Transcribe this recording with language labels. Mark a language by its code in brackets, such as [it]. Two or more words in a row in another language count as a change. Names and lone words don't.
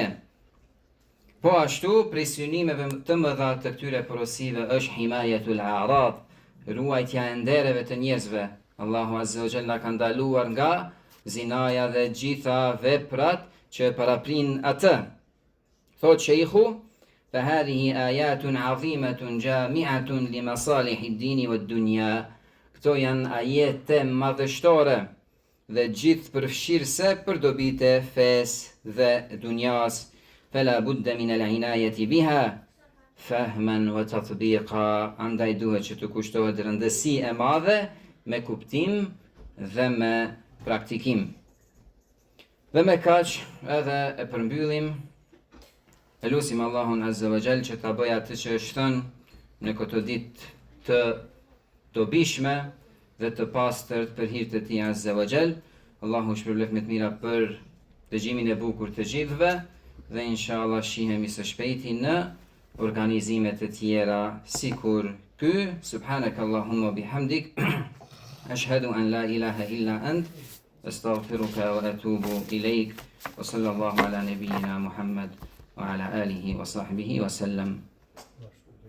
[sq] Po ashtu, prej synimeve të mëdha të këtyre porosive është [ar] حماية الأعراض, [sq] ruajtja e ndereve të njerëzve. Allahu [ar] عز وجل [sq] ka ndaluar nga zinaja dhe gjitha veprat që paraprin atë. Thot Sheikhu, [ar] فهذه آيات عظيمة جامعة لمصالح الدين والدنيا. [sq] Këto janë ajete madhështore dhe gjithë përfshirëse për dobit e fesë dhe dunjas. [ar] فلا بد من العناية بها فهما وتطبيقا. [sq] Andaj duhet që të kushtohet rëndësi e madhe me kuptim dhe me praktikim. Dhe me kaq edhe e përmbyllim. Elusim Allahun [ar] عز وجل [sq] që ta bëj atë që është thënë në këtë ditë të dobishme dhe të pastërt për hir të Tij [ar] عز وجل. [sq] Allahu shpërblet me të mira për dëgjimin e bukur të gjithëve dhe inshallah shihemi së shpejti në organizime të tjera sikur ky. [ar] سبحانك اللهم بحمدك أشهد أن لا إله إلا أنت أستغفرك وأتوب إليك. وصلى الله على نبينا محمد وعلى آله وصحبه وسلم.